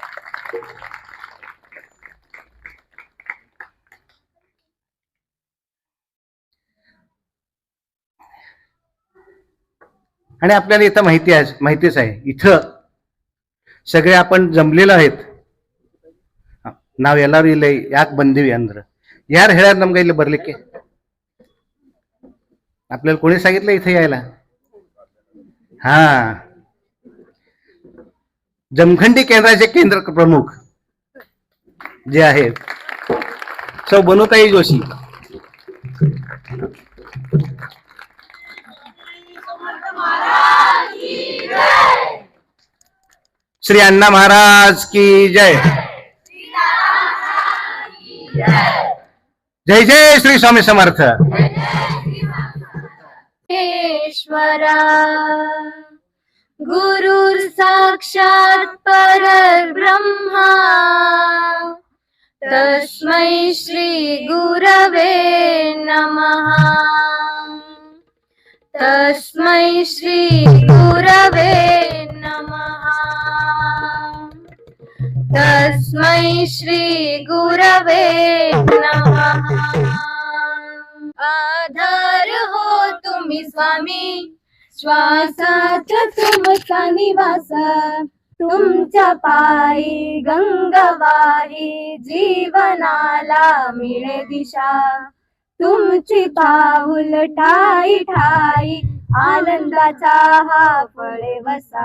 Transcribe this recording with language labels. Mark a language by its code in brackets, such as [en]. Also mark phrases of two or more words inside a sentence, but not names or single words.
[mr] आणि आपल्याला इथं माहितीच आहे, इथं सगळे आपण जमलेलो आहेत. [kn] ನಾವು ಎಲ್ಲರೂ ಇಲ್ಲಿ ಯಾಕೆ ಬಂದೀವಿ ಅಂದ್ರೆ ಯಾರು ಹೇಳ್ಯಾರ ನಮ್ಗೆ ಇಲ್ಲಿ ಬರ್ಲಿಕ್ಕೆ? [mr] आपल्याला कोणी सांगितलं इथे यायला? हा, जमखंडी केंद्राचे केंद्र प्रमुख जे आहेत सौ बनूताई जोशी. श्री अण्णा महाराज की जय. जय जय श्री स्वामी समर्थ. [sa] ईश्वरा गुरुर साक्षात परब्रह्मा तस्मै श्री गुरवे नमः. तस्मै श्री गुरवे नमः. तस्मै श्री गुरवे नमः. [mr] आधार हो तुम्ही स्वामी, श्वासात तुमचा निवास. तुमच्या पायी गंगवाही जीवनाला मिळे दिशा. तुमची पाऊल ठाई ठाई आनंदाचा हा फळे वसा.